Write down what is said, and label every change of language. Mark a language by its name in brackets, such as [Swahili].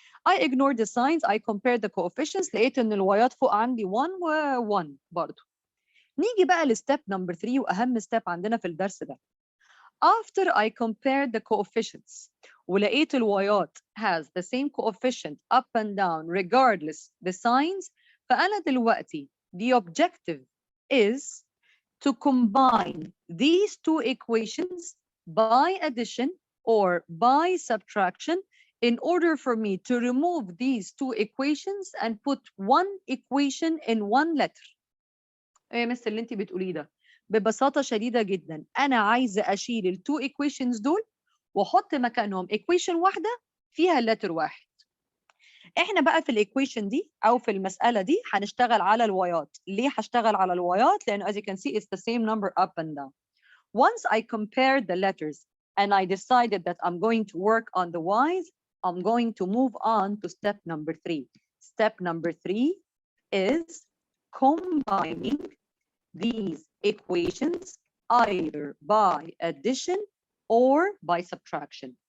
[English] I ignored the signs, I compared the coefficients [Arabic] لقيت إن الوايات فوق عندي 1 و 1 برضو. نيجي بقى لستيب نمبر 3 وأهم ستيب عندنا في الدرس ده. [English] After I compared the coefficients [Arabic] ولقيت الوايات [English] has the same coefficient up and down regardless the signs [Arabic] فأنا دلوقتي [English] the objective is to combine these two equations by addition or by subtraction in order for me to remove these two equations and put one equation in one letter. [Arabic] ايه يا مستر اللي انت بتقوليه ده؟ ببساطة شديدة جدا أنا عايزة أشيل التو equations دول وأحط مكانهم equation واحدة فيها letter واحد. احنا بقى في الايكويشن دي او في المساله دي هنشتغل على الوايات. ليه هشتغل على الوايات؟ لانه [English] as you can see it's the same number up and down. Once I compared the letters and I decided that I'm going to work on the y's, I'm going to move on to step number 3. Step number 3 is combining these equations either by addition or by subtraction.